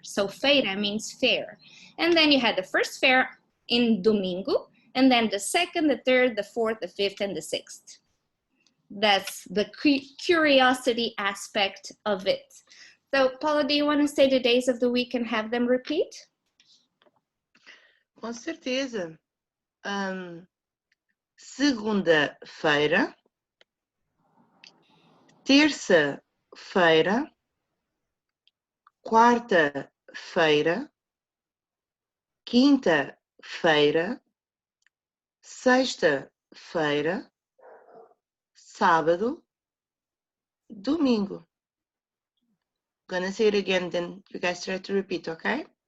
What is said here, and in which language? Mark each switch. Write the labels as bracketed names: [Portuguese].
[English] So feira means fair. And then you had the first fair in domingo, and then the second, the third, the fourth, the fifth, and the sixth. That's the curiosity aspect of it. So, Paula, do you want to say the days of the week and have them repeat? [Portuguese] Com certeza. Segunda-feira, terça-feira, quarta-feira, quinta-feira, sexta-feira, sábado, domingo. [English] Gonna say it again, then you guys try to repeat, okay?